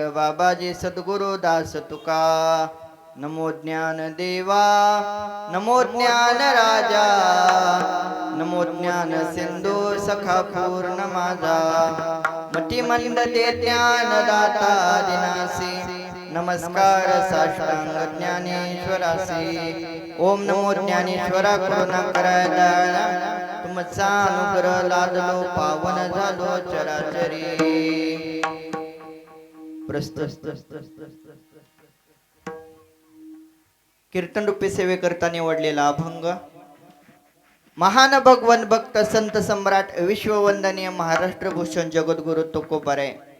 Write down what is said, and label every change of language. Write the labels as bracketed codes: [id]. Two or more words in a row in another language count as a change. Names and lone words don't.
[mr] बाबाजी सद्गुरु दास तुका, नमो ज्ञान देवा, नमो ज्ञान राजा, नमो ज्ञान सिंधू सखा पूर्ण माझा, मती मंद ते ज्ञान दाता दिनासी, नमस्कार साष्टांग ज्ञानेश्वरासी, ओम नमो ज्ञानेश्वरा करुणा करायला, तुमचा अनुग्रह लादलो पावन झालो चराचरी, कीर्तन रूपी सेवे करता निवडलेला अभंग, महान भगवन भक्त संत सम्राट विश्ववंदनीय महाराष्ट्र भूषण जगद्गुरु तुकोबाराय,